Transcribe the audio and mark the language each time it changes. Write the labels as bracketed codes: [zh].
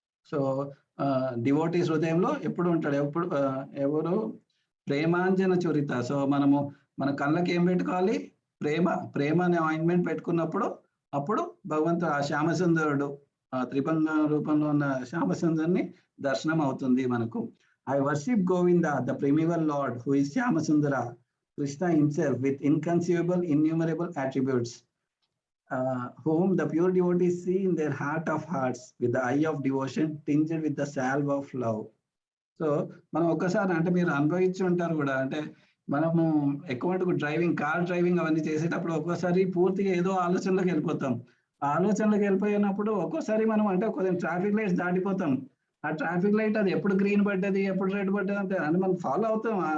[te] So devotees హృదయంలో ఎప్పుడు ఉంటాడు? ఎవరు? ప్రేమాంజన చరిత. సో మన కళ్ళకి ఏం పెట్టుకోవాలి? ప్రేమ అనే ఆయింట్మెంట్ పెట్టుకున్నప్పుడు అప్పుడు భగవంతుడు ఆ శ్యామసుందరుడు త్రిభంగ రూపంలో ఉన్న శ్యామసుందరుని దర్శనం అవుతుంది మనకు. [en] I worship Govinda, the primeval Lord, who is Shyamasundara, Krishna himself, with inconceivable, innumerable attributes, whom the pure devotees see in their heart of hearts, with the eye of devotion, tinged with the salve of love. [te] So, మనం ఒక్కసారి అంటే మీరు అనుభవించి ఉంటారు కూడా, అంటే మనము ఎక్కువ కార్ డ్రైవింగ్ అవన్నీ చేసేటప్పుడు ఒక్కోసారి పూర్తిగా ఏదో ఆలోచనలోకి వెళ్ళిపోతాం. ఆ ఆలోచనలోకి వెళ్ళిపోయినప్పుడు ఒక్కోసారి మనం అంటే కొంచెం ట్రాఫిక్ లైట్స్ దాటిపోతాం. ఆ ట్రాఫిక్ లైట్ అది ఎప్పుడు గ్రీన్ పడ్డది, ఎప్పుడు రెడ్ పడ్డది అంటే మనం ఫాలో అవుతాం.